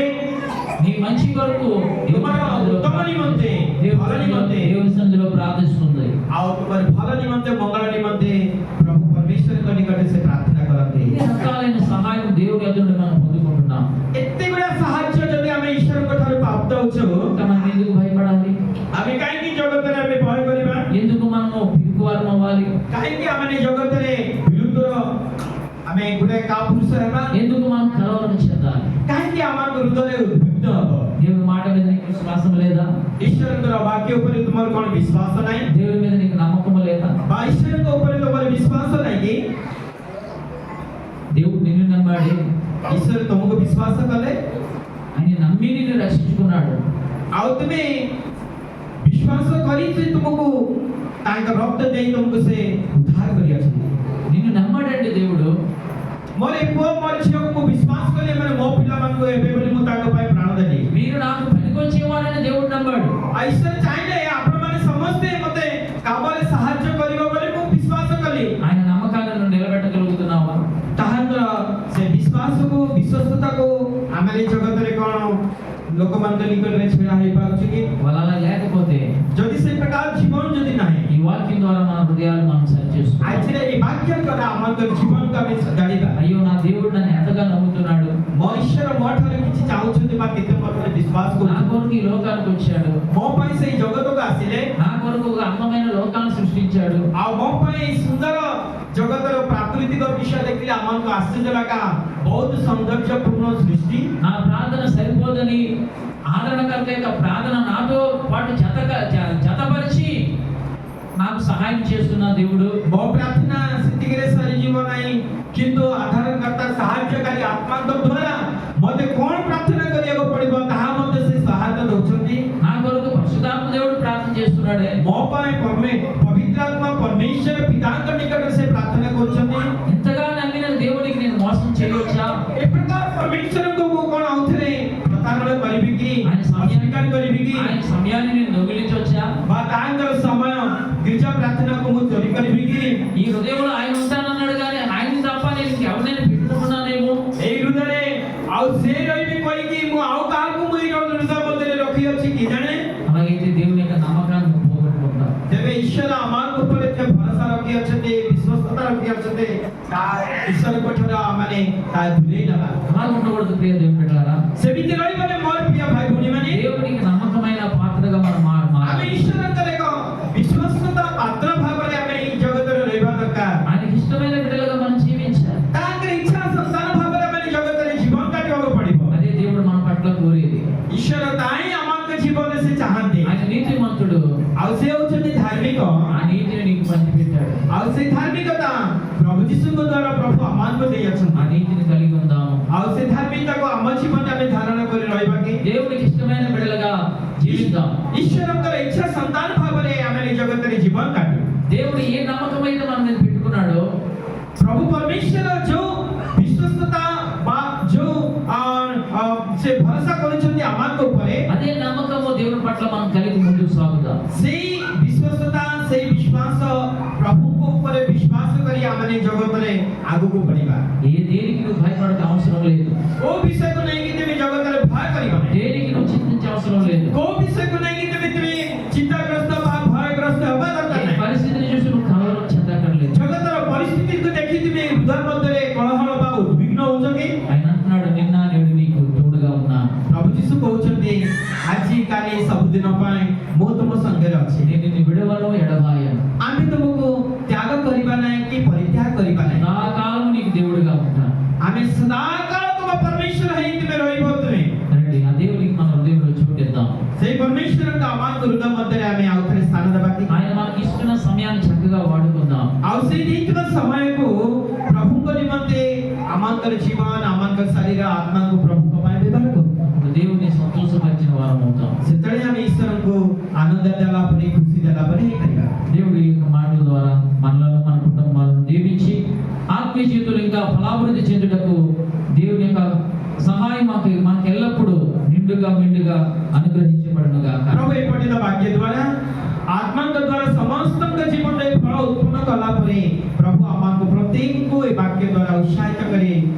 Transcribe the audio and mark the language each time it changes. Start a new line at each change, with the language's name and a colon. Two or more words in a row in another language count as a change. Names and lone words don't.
Telugu: నీ మంచి కొరకు
Odia: ତୁମର ଉତ୍ତମ ନିମନ୍ତେ, ଭଲ ନିମନ୍ତେ
Telugu: దేవుని సన్నిధిలో ప్రార్థిస్తుంది.
Odia: ଆଉ ତୁମର ଭଲ ନିମନ୍ତେ, ମଙ୍ଗଳ ନିମନ୍ତେ ପ୍ରଭୁ ପରମେଶ୍ୱରଙ୍କ ନିକଟରେ ସେ ପ୍ରାର୍ଥନା କରନ୍ତି।
Telugu: ఇన్ని రకాలైన సహాయం దేవుని ఎదుట మనం పొందుకుంటున్నాం.
Odia: ଏତେ ଗୁଡ଼ା ସାହାଯ୍ୟ ଯଦି ଆମେ ଈଶ୍ୱରଙ୍କ ଠାରୁ ପ୍ରାପ୍ତ ହେଉଛୁ,
Telugu: ఇంకా మనం ఎందుకు భయపడాలి?
Odia: ଆମେ କାହିଁକି ଜଗତରେ ଆମେ ଭୟ କରିବା?
Telugu: ఎందుకు మనము పిరికివారం అవ్వాలి?
Odia: କାହିଁକି ଆମେ ଜଗତରେ ବିରୁଦ୍ଧର ଆମେ ଗୋଟେ କାପୁରୁଷ ହେବା?
Telugu: ఎందుకు మనం కలవరం చెందాలి?
Odia: କାହିଁକି ଆମ ହୃଦୟରେ ଉଦ୍ବିଗ୍ନ ହବ?
Telugu: దేవుని మాట మీద నీకు విశ్వాసం లేదా?
Odia: ଈଶ୍ୱରଙ୍କର ବାକ୍ୟ ଉପରେ ତୁମର କ'ଣ ବିଶ୍ୱାସ ନାହିଁ?
Telugu: దేవుని మీద నీకు నమ్మకం లేదా?
Odia: ବା ଈଶ୍ୱରଙ୍କ ଉପରେ ତୁମର ବିଶ୍ୱାସ ନାହିଁ କି?
Telugu: దేవుడు నిన్ను నమ్మాడు,
Odia: ଈଶ୍ୱର ତୁମକୁ ବିଶ୍ୱାସ କଲେ,
Telugu: ఆయన నమ్మి నిన్ను రక్షించుకున్నాడు.
Odia: ଆଉ ତୁମେ ବିଶ୍ୱାସ କରି ସେ ତୁମକୁ ତାଙ୍କ ରକ୍ତ ଦେଇ ତୁମକୁ ସେ ଉଦ୍ଧାର କରିଅଛନ୍ତି।
Telugu: నిన్ను నమ్మాడండి దేవుడు.
Odia: ମୋର ଏ ପୁଅ ମୋର ଝିଅକୁ ମୁଁ ବିଶ୍ୱାସ କଲି, ମାନେ ମୋ ପିଲାମାନଙ୍କୁ ଏବେ ବୋଲି ମୁଁ ତାଙ୍କ ପାଇଁ ପ୍ରାଣ ଦେଲି।
Telugu: మీరు నాకు పనికొచ్చేవాడని దేవుడు నమ్మాడు.
Odia: ଈଶ୍ୱର ଚାହିଁଲେ ଆପଣମାନେ ସମସ୍ତେ ମୋତେ କାମରେ ସାହାଯ୍ୟ କରିବ ବୋଲି ମୁଁ ବିଶ୍ୱାସ କଲି।
Telugu: ఆయన నమ్మకాలను నిలబెట్టగలుగుతున్నావా?
Odia: ତାହାର ସେ ବିଶ୍ୱାସକୁ, ବିଶ୍ୱସ୍ତତାକୁ ଆମେ ଏ ଜଗତରେ କ'ଣ ଲୋକମାନଙ୍କ ନିକଟରେ ଛିଡ଼ା ହେଇପାରୁଛୁ କି?
Telugu: వాళ్ళు అలా లేకపోతే
Odia: ଯଦି ସେ ପ୍ରକାର ଜୀବନ ଯଦି ନାହିଁ,
Telugu: ఈ వాక్యం ద్వారా మన హృదయాలు మనం సరి చేసుకుంటాం.
Odia: ଆଜିର ଏ ବାକ୍ୟ ଦ୍ୱାରା ଆମର ଜୀବନକୁ ଆମେ ଜାଣିବା।
Telugu: అయ్యో నా దేవుడు నన్ను ఎంతగా నమ్ముతున్నాడు,
Odia: ମୋ ଈଶ୍ୱର ମୋ ଠାରୁ କିଛି ଚାହୁଁଛନ୍ତି ବା କେତେ ମୋତେ ବିଶ୍ୱାସ
Telugu: నా
Odia: କରୁଛନ୍ତି।
Telugu: కొరకు ఈ లోకానికి వచ్చాడు,
Odia: ମୋ ପାଇଁ ସେଇ ଜଗତକୁ ଆସିଲେ,
Telugu: నా కొరకు ఒక అందమైన లోకాన్ని సృష్టించాడు.
Odia: ଆଉ ମୋ ପାଇଁ ଏଇ ସୁନ୍ଦର ଜଗତର ପ୍ରାକୃତିକ ବିଷୟ ଦେଖିଲେ ଆମକୁ ଆଶ୍ଚର୍ଯ୍ୟ ଲାଗା। ବହୁତ ସୌନ୍ଦର୍ଯ୍ୟପୂର୍ଣ୍ଣ ସୃଷ୍ଟି।
Telugu: నా ప్రార్థన సరిపోదని ఆదరణకర్త యొక్క ప్రార్థన నాతో పాటు జతపరిచి నాకు సహాయం చేస్తున్న దేవుడు.
Odia: ମୋ ପ୍ରାର୍ଥନା ସେତିକିରେ ସରିଯିବ ନାହିଁ, କିନ୍ତୁ ଆଧାରକର୍ତ୍ତା ସାହାଯ୍ୟକାରୀ ଆତ୍ମାଙ୍କ ଦ୍ୱାରା ମୋତେ କ'ଣ ପ୍ରାର୍ଥନା କରିବାକୁ ପଡ଼ିବ ତାହା ମୋତେ ସେ ସହାୟତା ଦେଉଛନ୍ତି।
Telugu: నా కొరకు పరిశుద్ధాత్మ దేవుడు ప్రార్థన చేస్తున్నాడే.
Odia: ମୋ ପାଇଁ ପବିତ୍ରାତ୍ମା ପରମେଶ୍ୱର ପିତାଙ୍କ ନିକଟରେ ସେ ପ୍ରାର୍ଥନା କରୁଛନ୍ତି।
Telugu: ఎంతగా నమ్మిన దేవుడికి నేను మోసం చేయవచ్చా?
Odia: ଏ ପ୍ରକାର ପରମେଶ୍ୱରଙ୍କୁ ମୁଁ କ'ଣ ଆଉଥରେ ପ୍ରତାରଣା କରିବି କି, ଅସ୍ୱୀକାର କରିବି କି,
Telugu: ఆయన సమయాన్ని నేను దొంగిలించవచ్చా?
Odia: ବା ତାଙ୍କର ସମୟ గిరిజା ପ୍ରାର୍ଥନାକୁ ମୁଁ ଚୋରି କରିବି କି?
Telugu: ఈ హృదయంలో ఆయన ఉంటానన్నాడు కానీ ఆయన్ని తప్ప నేను ఇంకెవరినైనా పెట్టుకుంటున్నానేమో.
Odia: ଏଇ ହୃଦୟରେ ଆଉ ସେ ରହିବି କହିକି ମୁଁ ଆଉ କାହାକୁ ମୁଁ ଏଇ ହୃଦୟ ମଧ୍ୟରେ ରଖିଅଛି କି ଜାଣେ?
Telugu: అలాగైతే దేవుని యొక్క నమ్మకాన్ని పోగొట్టుకుంటాం.
Odia: ତେବେ ଈଶ୍ୱର ଆମ ଉପରେ ଯେ ଭରସା ରଖିଅଛନ୍ତି, ବିଶ୍ୱସ୍ତତା ରଖିଅଛନ୍ତି, ତାହା ଈଶ୍ୱରଙ୍କ ଠାରୁ ମାନେ ତାହା ଦୂରେଇ ନେବା।
Telugu: అలా ఉండకూడదు ప్రియ దేవుని బిడ్డలారా.
Odia: ସେମିତି ରହିବନି ମୋର ପ୍ରିୟ ଭାଇ ଭଉଣୀମାନେ।
Telugu: దేవునికి నమ్మకమైన పాత్రగా మనం
Odia: ଆମେ
Telugu: మారాలి.
Odia: ଈଶ୍ୱରଙ୍କର ଏକ ବିଶ୍ୱସ୍ତତା ପାତ୍ର ଭାବରେ ଆମେ ଏଇ ଜଗତରେ ରହିବା ଦରକାର।
Telugu: ఆయనకి ఇష్టమైన బిడ్డలుగా మనం జీవించాలి.
Odia: ତାଙ୍କର ଇଚ୍ଛା ସନ୍ତାନ ଭାବରେ ଆମେ ଜଗତରେ ଜୀବନ କାଟିବାକୁ ପଡ଼ିବ।
Telugu: అదే దేవుడు మన పట్ల కోరేది.
Odia: ଈଶ୍ୱର ତାହିଁ ଆମଙ୍କ ଜୀବନରେ ସେ ଚାହାନ୍ତି।
Telugu: ఆయన నీతిమంతుడు.
Odia: ଆଉ ସେ ହେଉଛନ୍ତି ଧାର୍ମିକ।
Telugu: ఆ నీతిని నీకు పంచిపెట్టాడు.
Odia: ଆଉ ସେ ଧାର୍ମିକତା ପ୍ରଭୁ ଯୀଶୁଙ୍କ ଦ୍ୱାରା ପ୍ରଭୁ ଆମମାନଙ୍କୁ
Telugu: ఆ
Odia: ଦେଇଅଛନ୍ତି।
Telugu: నీతిని కలిగి ఉందాము.
Odia: ଆଉ ସେ ଧାର୍ମିକତାକୁ ଆମ ଜୀବନରେ ଆମେ ଧାରଣ କରି ରହିବା କି?
Telugu: దేవునికి ఇష్టమైన బిడ్డలుగా జీవిద్దాం.
Odia: ଈଶ୍ୱରଙ୍କର ଇଚ୍ଛା ସନ୍ତାନ ଭାବରେ ଆମେ ଏ ଜଗତରେ ଜୀବନ କାଟୁ।
Telugu: దేవుడు ఏ నమ్మకం అయితే మన మీద పెట్టుకున్నాడో,
Odia: ପ୍ରଭୁ ପରମେଶ୍ୱର ଯୋଉ ବିଶ୍ୱସ୍ତତା ବା ଯୋଉ ସେ ଭରସା କରିଛନ୍ତି ଆମଙ୍କ ଉପରେ,
Telugu: అదే నమ్మకము దేవుని పట్ల మనం కలిగి ముందుకు సాగుదాం.
Odia: ସେଇ ବିଶ୍ୱସ୍ତତା, ସେଇ ବିଶ୍ୱାସ ପ୍ରଭୁଙ୍କ ଉପରେ ବିଶ୍ୱାସ କରି ଆମେ ଜଗତରେ ଆଗକୁ ବଢିବା।
Telugu: ఏ దేనికి నువ్వు భయపడక అవసరం లేదు.
Odia: କୋଉ ବିଷୟକୁ ନେଇକି ତୁମେ ଜଗତରେ ଭୟ କରିବ ନାହିଁ।
Telugu: దేనికి నువ్వు చింతించే అవసరం లేదు.
Odia: କୋଉ ବିଷୟକୁ ନେଇକି ତୁମେ ଚିନ୍ତାଗ୍ରସ୍ତ ବା ଭୟଗ୍ରସ୍ତ ହେବା ଦରକାର
Telugu: ఈ
Odia: ନାହିଁ।
Telugu: పరిస్థితిని చూసి నువ్వు కలవరం చెందక్కర్లేదు.
Odia: ଜଗତର ପରିସ୍ଥିତିକୁ ଦେଖି ତୁମେ ହୃଦୟ ମଧ୍ୟରେ କଳହଳ ବା ଉଦ୍ବିଗ୍ନ ହଉଛ କି?
Telugu: ఆయన అంటున్నాడు, నిన్న నేడు నీకు తోడుగా ఉన్నా.
Odia: ପ୍ରଭୁ ଯୀଶୁ କହୁଛନ୍ତି ଆଜି କାଲି ସବୁଦିନ ପାଇଁ ମୁଁ ତୁମ ସାଙ୍ଗରେ ଅଛି।
Telugu: నేను నిన్ను విడవను ఎడబాయను.
Odia: ଆମେ ତୁମକୁ ତ୍ୟାଗ କରିବା ନାହିଁ କି ପରିତ୍ୟାଗ କରିବା ନାହିଁ।
Telugu: సదాకాలం నీకు దేవుడిగా ఉంటాను.
Odia: ଆମେ ସଦାକାଳ ତୁମ ପରମେଶ୍ୱର ହେଇ ତୁମେ ରହିବ। ତୁମେ
Telugu: రండి ఆ దేవునికి మన హృదయంలో చోటిద్దాం.
Odia: ସେଇ ପରମେଶ୍ୱରଙ୍କ ଆମ ହୃଦୟ ମଧ୍ୟରେ ଆମେ ଆଉ ଥରେ ସ୍ଥାନ ଦେବା କି?
Telugu: ఆయన మనకి ఇస్తున్న సమయాన్ని చక్కగా వాడుకుందాం.
Odia: ଆଉ ସେଇ ଦେଇଥିବା ସମୟକୁ ପ୍ରଭୁଙ୍କ ନିମନ୍ତେ ଆମଙ୍କର ଜୀବନ, ଆମଙ୍କର ଶରୀର, ଆତ୍ମାକୁ ପ୍ରଭୁଙ୍କ ପାଇଁ ବ୍ୟବହାର କରୁ।
Telugu: అప్పుడు దేవుని సంతోషపరిచిన వారం అవుతాం.
Odia: ସେତେବେଳେ ଆମେ ଈଶ୍ୱରଙ୍କୁ ଆନନ୍ଦ ଦେଲା ପରେ, ଖୁସି ଦେଲା ପରେ ହେଇପାରିବା।
Telugu: దేవుడి యొక్క ఫలాభివృద్ధి చెందుటకు దేవుని యొక్క సహాయం మనకు ఎల్లప్పుడూ నిండుగా అనుగ్రహించబడునుగా.
Odia: ପ୍ରଭୁ ଏପଠିତ ବାକ୍ୟ ଦ୍ୱାରା ଆତ୍ମାଙ୍କ ଦ୍ୱାରା ସମସ୍ତଙ୍କ ଜୀବନରେ ଫଳ ଉତ୍ପନ୍ନ କଲା ପରେ ପ୍ରଭୁ ଆମକୁ ପ୍ରତ୍ୟେକଙ୍କୁ ଏ ବାକ୍ୟ ଦ୍ୱାରା ଉତ୍ସାହିତ କରି